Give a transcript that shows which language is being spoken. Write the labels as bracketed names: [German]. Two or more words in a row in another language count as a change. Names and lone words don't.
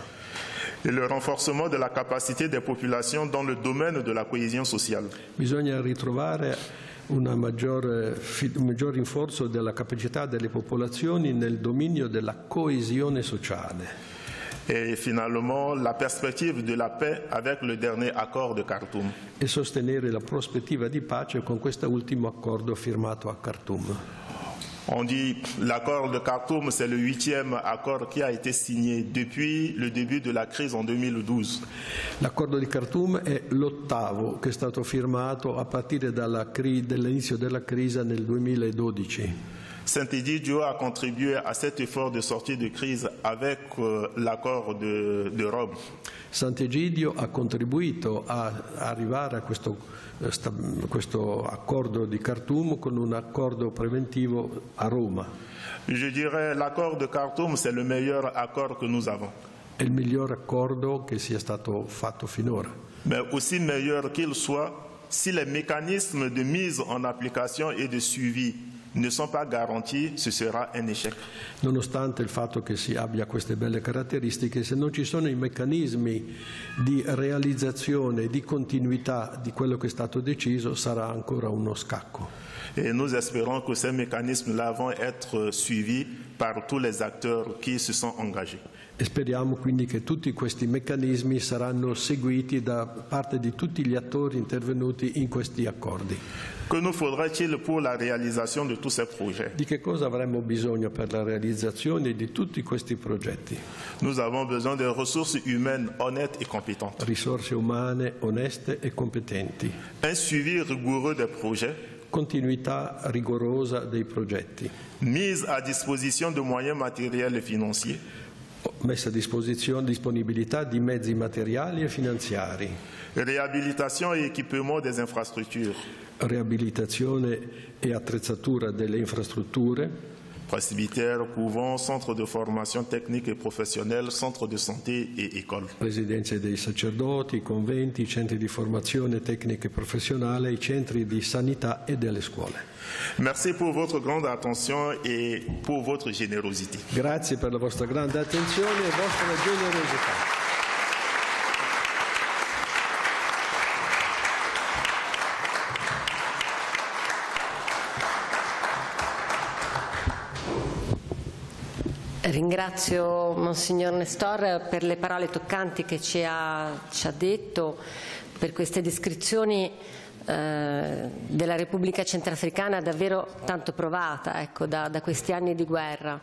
[French] Et le renforcement de la capacité des populations dans le domaine de la cohésion sociale. [Italian] Bisogna ritrovare un maggior rinforzo della capacità delle popolazioni nel dominio della coesione sociale. [French] Et finalement, la perspective de la paix avec le dernier accord de Khartoum. [Italian] E sostenere la prospettiva di pace con questo ultimo accordo firmato a Khartoum. [French] On dit l'accord de Khartoum, c'est le 8e accord qui a été signé depuis le début de la crise en 2012. [Italian] L'accordo di Khartoum è l'8° che è stato firmato a partire dall'inizio della crisi nel 2012. [French] Sant'Egidio a contribué à cet effort de sortie de crise avec l'accord de Rome. [Italian] Sant'Egidio ha contribuito a arrivare a questo accordo di Khartoum con un accordo preventivo a Roma. [French] Je dirais l'accord de Khartoum, c'est le meilleur accord que nous avons. [Italian] È il miglior accordo che sia stato fatto finora. [French] Mais aussi meilleur qu'il soit, si les mécanismes de mise en application et de suivi ne sont pas garantis, ce sera un échec. [Italian] Nonostante il fatto che si abbia queste belle caratteristiche, se non ci sono i meccanismi di realizzazione e di continuità di quello che è stato deciso, sarà ancora uno scacco. [French] Et nous espérons que ces mécanismes-là vont être suivis par tous les acteurs qui se sont engagés. [Italian] E speriamo quindi che tutti questi meccanismi saranno seguiti da parte di tutti gli attori intervenuti in questi accordi. [French] Que nous faudrait-il pour la réalisation de tous ces projets? [Italian] Di che cosa avremmo bisogno per la realizzazione di tutti questi progetti? [French] Nous avons besoin de ressources humaines honnêtes et compétentes. [Italian] Risorse umane oneste e competenti. [French] Un suivi rigoureux des projets. [Italian] Continuità rigorosa dei progetti. [French] Mise à disposition de moyens matériels et financiers. [Italian] Messa a disposizione, disponibilità di mezzi materiali e finanziari. [French] Réhabilitation et équipement des infrastructures. [Italian] Riabilitazione e attrezzatura delle infrastrutture. [French] Presbytère, couvent, centre de formation technique et professionnelle, centre de santé et école. [Italian] Residenze dei sacerdoti, conventi, centri di formazione tecnica e professionale, i centri di sanità e delle scuole. [French] Merci pour votre grande attention et pour votre générosité. [Italian] Grazie per la vostra grande attenzione e vostra generosità. Ringrazio Monsignor Nestor per le parole toccanti che ci ha detto, per queste descrizioni della Repubblica Centrafricana davvero tanto provata, ecco, da questi anni di guerra.